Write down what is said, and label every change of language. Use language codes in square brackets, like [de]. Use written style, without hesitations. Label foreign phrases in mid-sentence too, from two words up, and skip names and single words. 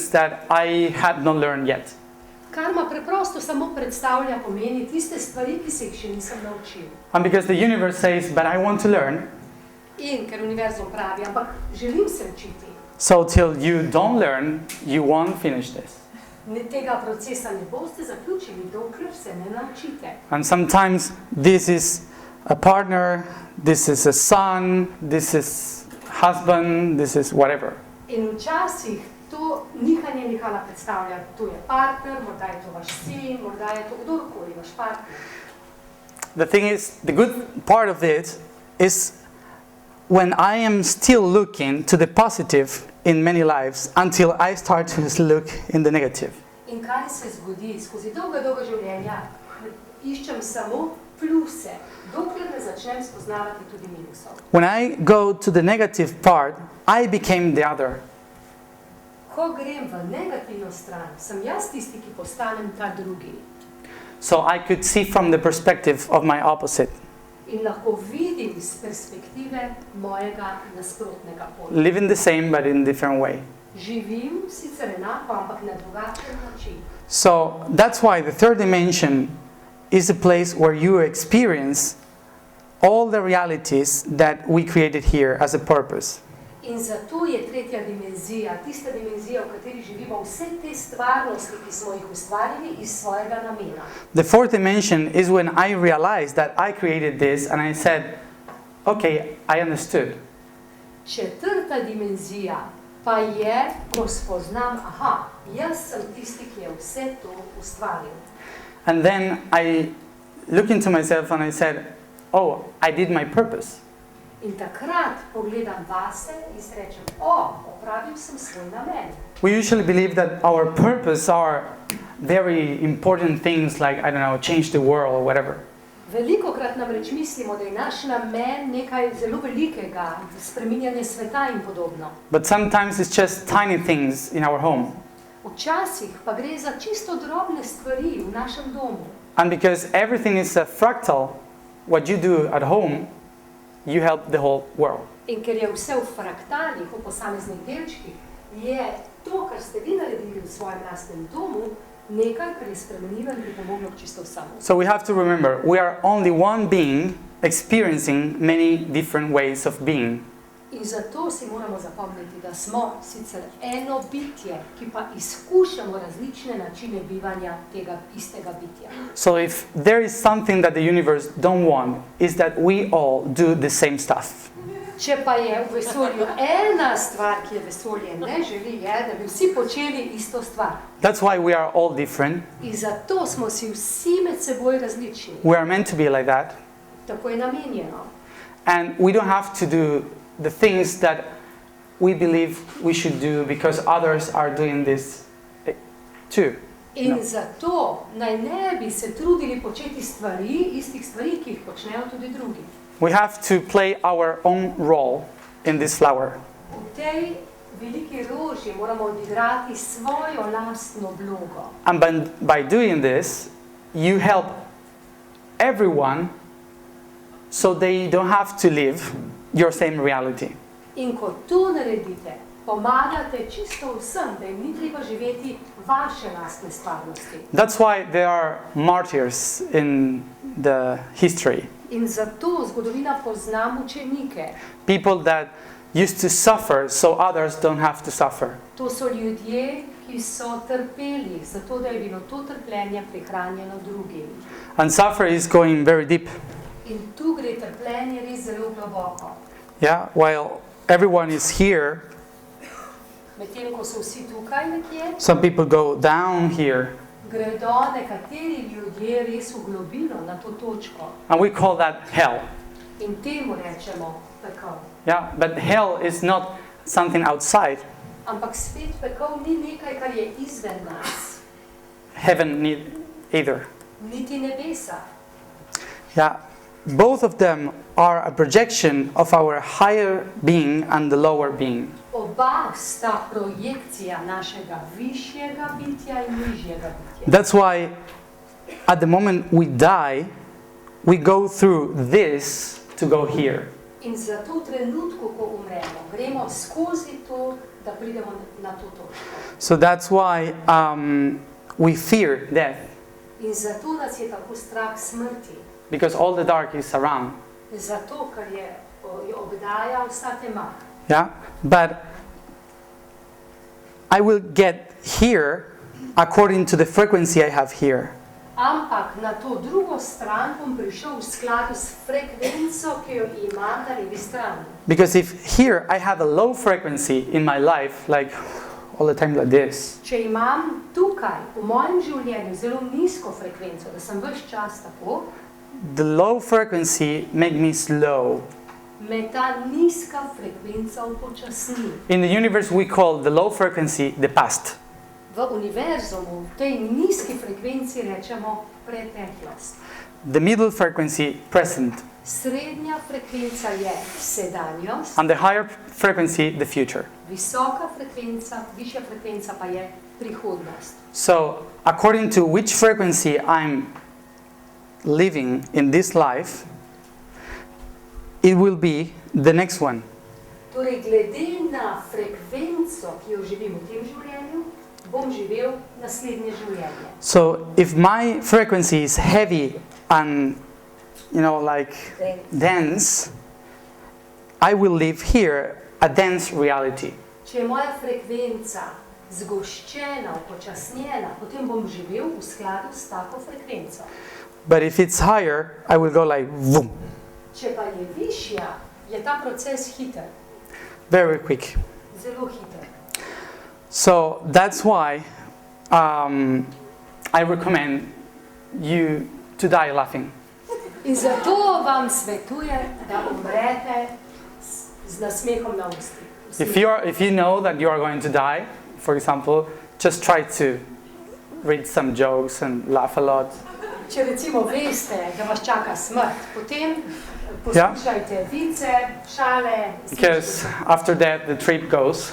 [en] that I had not learned yet. [sl] Karma preprosto samo predstavlja, pomeni tiste stvari, ki se jih še nisem naučil. [en] And because the universe says, but I want to learn, [sl] In ker univerzum pravi, ampak želim se učiti. [en] so till you don't learn, you won't finish this. [sl] Tega procesa ne boste zaključili, dokler se ne naučite. [en] And sometimes this is a partner, this is a son, this is husband, this is whatever. [sl] In včasih to nihanje nihala predstavlja, to je partner, morda je to vaš sin, morda je to kdorkoli, vaš partner. [en] The thing is, the good part of it is when I am still looking to the positive in many lives until I start to look in the negative. [sl] In kaj se zgodi? Skozi dolga življenja iščem samo pluse, dokler ne začnem spoznavati tudi minusov. [en] When I go to the negative part, I became the other. [sl] Ko grem v negativno stran, sem jaz tisti, ki postanem ta drugi. [en] So I could see from the perspective of my opposite. [sl] In lahko vidim iz perspektive mojega nasprotnega pola. [en] Living the same but in a different way. [sl] Živim sicer enako, ampak na drugačen način. [en] So that's why the third dimension is a place where you experience all the realities that we created here as a purpose. [sl] In zato je tretja dimenzija, tista dimenzija, v kateri živimo vse te stvarnosti, ki smo jih ustvarili iz svojega namena. [en] The fourth dimension is when I realized that I created this and I said, okay, I understood. [sl] Četrta dimenzija pa je, ko spoznam, aha, jaz sem tisti, ki je vse to ustvaril. [en] And then I look into myself and I said, oh, I did my purpose. [sl] In takrat pogledam vase in rečem, opravil sem svoj namen. [en] We usually believe that our purpose are very important things like, I don't know, change the world or whatever. [sl] Velikokrat namreč mislimo, da je naš namen nekaj zelo velikega, spreminjanje sveta in podobno. [en] But sometimes it's just tiny things in our home. [sl] Včasih pa gre za čisto drobne stvari v našem domu. [en] And because everything is a fractal, what you do at home, you help the whole world. [sl] In ker je vse v fraktalih, v posameznih delčkih, je to, kar ste vi naredili v svojem lastnem domu, nekaj, kar je spremenilo in pripomoglo k čisto vsemu. [en] So we have to remember, we are only one being experiencing many different ways of being. [sl] In zato si moramo zapomniti, da smo sicer eno bitje, ki pa izkušamo različne načine bivanja tega istega bitja. [en] So if there is something that the universe don't want, is that we all do the same stuff. [sl] Če pa je v vesolju ena stvar, ki je vesolje ne želi, je, da bi vsi počeli isto stvar. [en] That's why we are all different. [sl] In zato smo si vsi med seboj različni. [en] We are meant to be like that. [sl] Tako je namenjeno. [en] And we don't have to do the things that we believe we should do because others are doing this too. [sl] In zato naj ne bi se trudili početi stvari, istih stvari, ki jih počnejo tudi drugi. [en] We have to play our own role in this flower. [sl] V tej veliki roži moramo odigrati svojo lastno vlogo. [en] And by doing this, you help everyone so they don't have to live your same reality. [sl] In ko to naredite, pomagate čisto vsem, da jim ni treba živeti vaše lastne stvarnosti. [en] That's why there are martyrs in the history. [sl] In zato zgodovina pozna mučenike. [en] People that used to suffer so others don't have to suffer. [sl] To so ljudje, ki so trpeli, zato da je bilo to trpljenje prihranjeno drugim. [en] And suffer is going very deep. [sl] In tu gre trpljenje res zelo globoko. [en] Yeah, while everyone is here, [sl] Medtem ko so vsi tukaj nekje, [en] some people go down here. [sl] gredo nekateri ljudje res v globino na to točko. [en] And we call that hell. [sl] In temu rečemo pekel. [en] Yeah, but hell is not something outside. [sl] Ampak spet pekel ni nekaj, kar je izven nas. [en] Heaven either. [sl] Niti nebesa. [en] Yeah, both of them are a projection of our higher being and the lower being. [sl] Oba sta projekcija našega višjega bitja in nižjega bitja. [en] That's why at the moment we die, we go through this to go here. [sl] In zato v trenutku, ko umremo, gremo skozi to, da pridemo na to točko. [en] So that's why we fear death, [sl] In zato nas je tako strah smrti. [en] because all the dark is around. [sl] Zato, ker jo obdaja vsa tema. [en] Yeah, but I will get here according to the frequency I have here. [sl] Ampak na to drugo stran bom prišel v skladu s frekvenco, ki jo imam na levi strani. [en] Because if here I have a low frequency in my life, like all the time like this, [sl] Če imam tukaj v mojem življenju zelo nizko frekvenco, da sem ves čas tako, [en] the low frequency make me slow. [sl] me ta nizka frekvenca upočasni. [en] In the universe we call the low frequency the past. [sl] V univerzumu, v tej nizki frekvenci rečemo preteklost. [en] The middle frequency present. [sl] Srednja frekvenca je sedanjost, [en] And the higher frequency the future. [sl] visoka frekvenca, višja frekvenca pa je prihodnost. [en] So according to which frequency I'm living in this life, it will be the next one. [sl] Torej, glede na frekvenco, ki jo živim v tem življenju, bom živel naslednje življenje. [en] So if my frequency is heavy and, like dense, I will live here a dense reality. [sl] Če je moja frekvenca zgoščena, upočasnjena, potem bom živel v skladu s tako frekvenco. [en] But if it's higher, I will go like boom, [sl] Če pa je višja, je ta proces hiter, [en] very quick. [sl] zelo hiter. [en] So that's why I recommend you to die laughing. [sl] In zato vam svetujem, da umrete z nasmehom na ustih. [en] If you know that you are going to die, for example, just try to read some jokes and laugh a lot. [sl] Če recimo veste, da vas čaka smrt, potem poslušajte vice, šale, [en] Because after that the trip goes